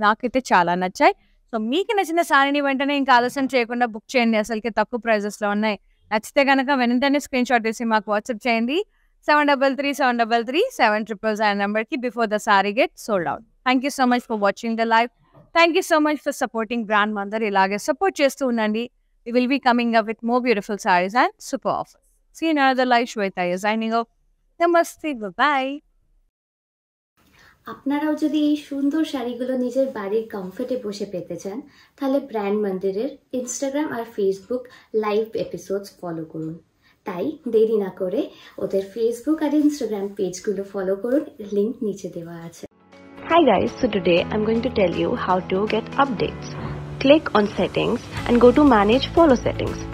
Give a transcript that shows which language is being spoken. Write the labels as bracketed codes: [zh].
[te] నాకైతే చాలా నచ్చాయి. సో మీకు నచ్చిన సారీని వెంటనే ఇంకా ఆలస్యం చేయకుండా బుక్ చేయండి. అసలుకి తక్కువ ప్రైజెస్లో ఉన్నాయి. నచ్చితే కనుక వెంటనే స్క్రీన్ షాట్ తీసి మాకు వాట్సాప్ చేయండి. [en] 733733 [te] నెంబర్కి [en] Before the sari get sold out. Thank you so much for watching the live. Thank you so much for supporting brand Mandar. [te] ఇలాగే సపోర్ట్ చేస్తూ ఉండండి. [en] We will be coming up with more beautiful sarees and super offers. See you in another live. Shweta is signing off. Namaste. Bye-bye. [bn] আপনারাও যদি এই সুন্দর শাড়িগুলো নিজের বাড়ির কমফর্টে বসে পেতে চান, তাহলে ব্র্যান্ড মন্দিরের ইনস্টাগ্রাম আর ফেসবুক লাইভ এপিসোডস ফলো করুন। তাই দেরি না করে ওদের ফেসবুক আর ইনস্টাগ্রাম পেজগুলো ফলো করুন, লিংক নিচে দেওয়া আছে। [en] Hi guys, so today I'm going to tell you how to get updates. Click on settings and go to manage follow settings.